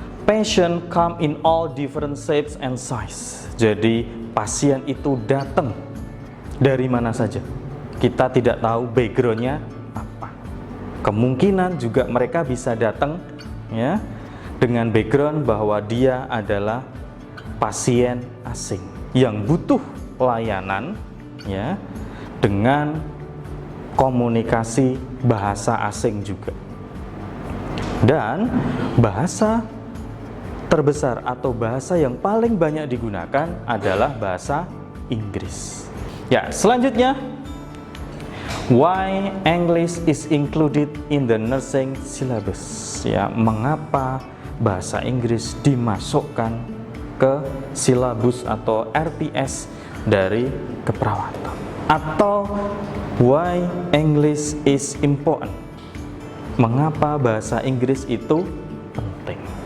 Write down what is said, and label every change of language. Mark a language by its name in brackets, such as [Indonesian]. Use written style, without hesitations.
[English] Patient come in all different shapes and size. [Indonesian] Jadi pasien itu datang dari mana saja. Kita tidak tahu backgroundnya apa. Kemungkinan juga mereka bisa datang, ya, dengan background bahwa dia adalah pasien asing yang butuh layanan, ya, dengan komunikasi bahasa asing juga. Dan bahasa terbesar atau bahasa yang paling banyak digunakan adalah bahasa Inggris. Ya, selanjutnya, [English] why English is included in the nursing syllabus? [Indonesian] Ya, mengapa bahasa Inggris dimasukkan ke silabus atau RPS dari keperawatan? [English] Atau why English is important? [Indonesian] Mengapa bahasa Inggris itu penting?